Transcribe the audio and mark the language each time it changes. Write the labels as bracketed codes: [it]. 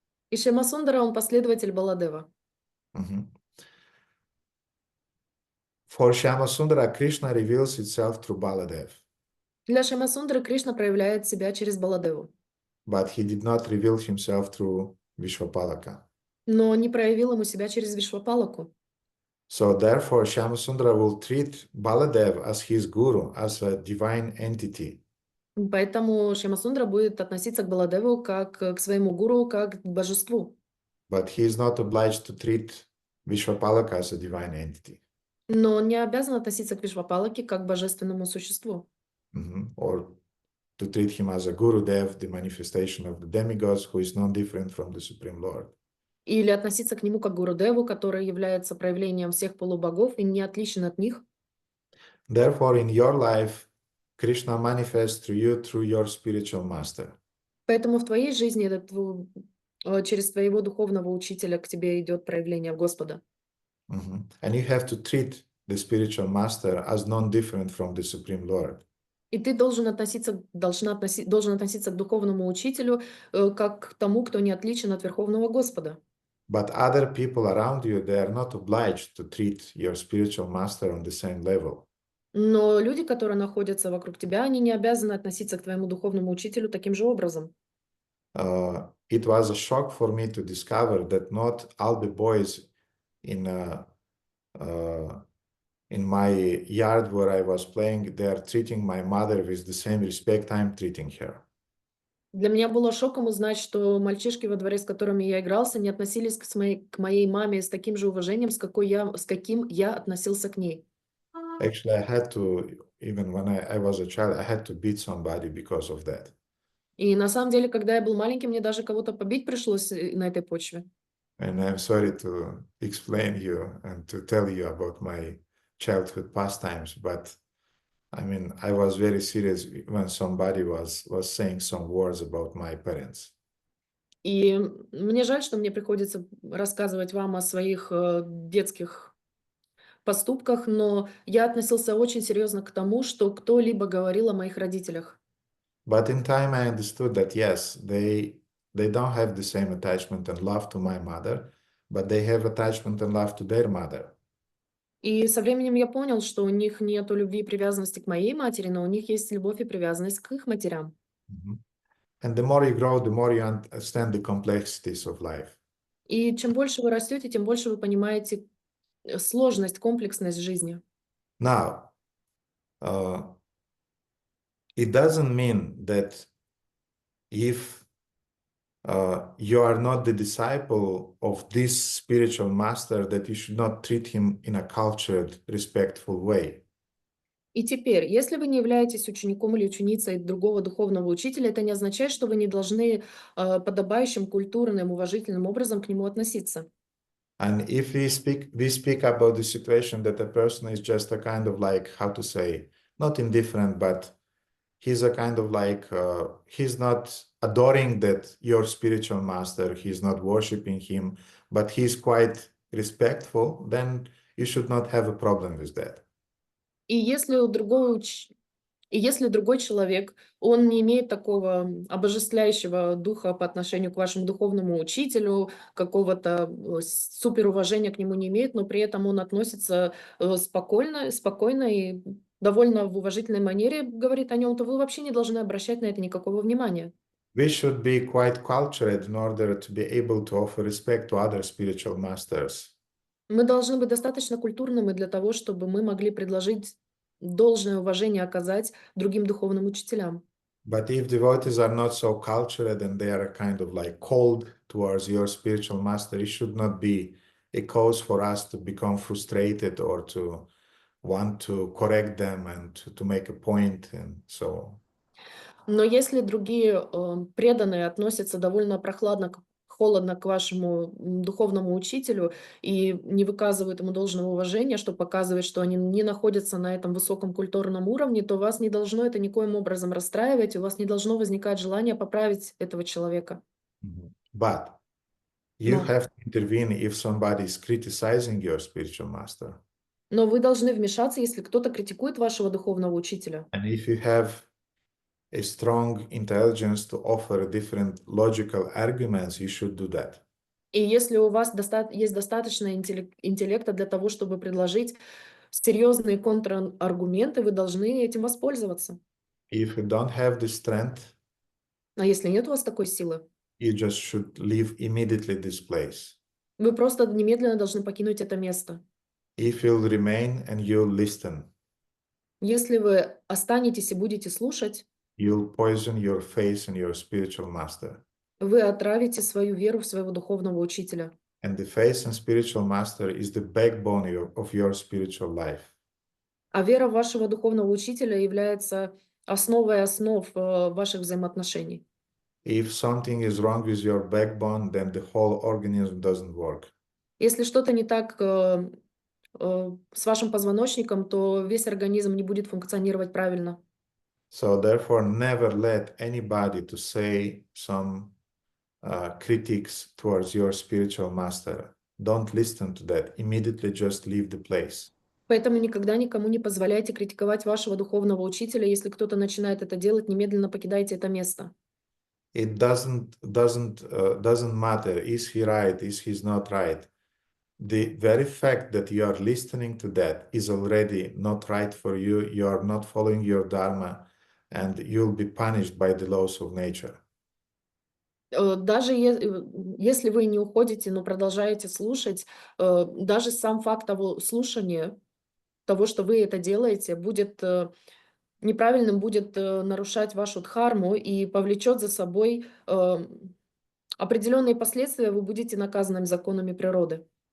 [ru] И Шьямасундара, он последователь Баладева. [en] For Shyamasundara, Krishna reveals itself through Baladev. [ru] Для Шьямасундры Кришна проявляет себя через Баладеву. [en] But he did not reveal himself through Vishwapalaka. [ru] Но не проявил ему себя через Вишвапалаку. [en] So therefore, Shyamasundara will treat Baladev as his guru, as a divine entity. [ru] Поэтому Шьямасундра будет относиться к Баладеву как к своему гуру, как к божеству. [en] But he is not obliged to treat Vishwapalaka as a divine entity. [ru] Но он не обязан относиться к Вишвапалаке как к божественному существу. [en] Or to treat him as a Gurudev, the manifestation of the demigods, who is no different from the Supreme Lord. [ru] Или относиться к нему как к Гурудеву, который является проявлением всех полубогов и не отличен от них. [en] Therefore, in your life, Krishna manifests through you through your spiritual master. [ru] Поэтому в твоей жизни через твоего духовного учителя к тебе идет проявление Господа. [en] And you have to treat the spiritual master as non-different from the Supreme Lord. [ru] И ты должен относиться к духовному учителю как к тому, кто не отличен от Верховного Господа. [en] But other people around you, they are not obliged to treat your spiritual master on the same level. [ru] Но люди, которые находятся вокруг тебя, они не обязаны относиться к твоему духовному учителю таким же образом. [en] It was a shock for me to discover that not all the boys in my yard where I was playing, they are treating my mother with the same respect I'm treating her. [ru] Для меня было шоком узнать, что мальчишки во дворе, с которыми я игрался, не относились к моей маме с таким же уважением, с каким я относился к ней. [en] Actually, I had to, even when I was a child, I had to beat somebody because of that. [ru] И на самом деле, когда я был маленький, мне даже кого-то побить пришлось на этой почве. [en] And I'm sorry to explain you and to tell you about my childhood pastimes, but I mean, I was very serious when somebody was saying some words about my parents. [ru] И мне жаль, что мне приходится рассказывать вам о своих детских поступках, но я относился очень серьезно к тому, что кто-либо говорил о моих родителях. [en] But in time, I understood that yes, they don't have the same attachment and love to my mother, but they have attachment and love to their mother. [ru] И со временем я понял, что у них нет любви и привязанности к моей матери, но у них есть любовь и привязанность к их матерям. [en] And the more you grow, the more you understand the complexities of life. [ru] И чем больше вы растете, тем больше вы понимаете сложность, комплексность жизни. [en] Now, it doesn't mean that if you are not the disciple of this spiritual master, that you should not treat him in a cultured, respectful way. [ru] И теперь, если вы не являетесь учеником или ученицей другого духовного учителя, это не означает, что вы не должны подобающим, культурным, уважительным образом к нему относиться. [en] And if we speak about the situation that a person is just a kind of like, how to say, not indifferent, but he's a kind of like, he's not adoring that your spiritual master, he's not worshiping him, but he's quite respectful, then you should not have a problem with that. [ru] И если другой человек, он не имеет такого обожествляющего духа по отношению к вашему духовному учителю, какого-то суперуважения к нему не имеет, но при этом он относится спокойно и довольно в уважительной манере говорит о нем, то вы вообще не должны обращать на это никакого внимания. [en] We should be quite cultured in order to be able to offer respect to other spiritual masters. [ru] Мы должны быть достаточно культурными для того, чтобы мы могли предложить должное уважение оказать другим духовным учителям. [en] But if devotees are not so cultured and they are kind of like cold towards your spiritual master, it should not be a cause for us to become frustrated or to want to correct them and to make a point and so on. [ru] Но если другие преданные относятся довольно холодно к вашему духовному учителю и не выказывают ему должного уважения, что показывает, что они не находятся на этом высоком культурном уровне, то вас не должно это никоим образом расстраивать, у вас не должно возникать желание поправить этого человека. [en] But you have to intervene if somebody is criticizing your spiritual master. [ru] Но вы должны вмешаться, если кто-то критикует вашего духовного учителя. [en] And if you have a strong intelligence to offer different logical arguments, you should do that. [ru] И если у вас есть достаточно интеллекта для того, чтобы предложить серьезные контраргументы, вы должны этим воспользоваться. [en] If you don't have the strength, [ru] А если нет у вас такой силы, [en] you just should leave immediately this place. [ru] вы просто немедленно должны покинуть это место. [en] If you'll remain and you'll listen, [ru] Если вы останетесь и будете слушать, [en] you'll poison your faith in your spiritual master. [ru] вы отравите свою веру в своего духовного учителя. [en] And the faith in spiritual master is the backbone of your spiritual life. [ru] А вера вашего духовного учителя является основой основ ваших взаимоотношений. [en] If something is wrong with your backbone, then the whole organism doesn't work. [ru] Если что-то не так с вашим позвоночником, то весь организм не будет функционировать правильно. [en] So therefore, never let anybody to say some critiques towards your spiritual master. Don't listen to that. Immediately just leave the place. [ru] Поэтому никогда никому не позволяйте критиковать вашего духовного учителя. Если кто-то начинает это делать, немедленно покидайте это место. [en] It doesn't matter. Is he right? Is he not right? The very fact that you are listening to that is already not right for you. You are not following your dharma, and you'll be punished by the laws of nature. [ru] Даже если вы не уходите, но продолжаете слушать, даже сам факт того слушания, того, что вы это делаете, будет неправильным будет нарушать вашу дхарму и повлечет за собой определенные последствия, вы будете наказаны законами природы.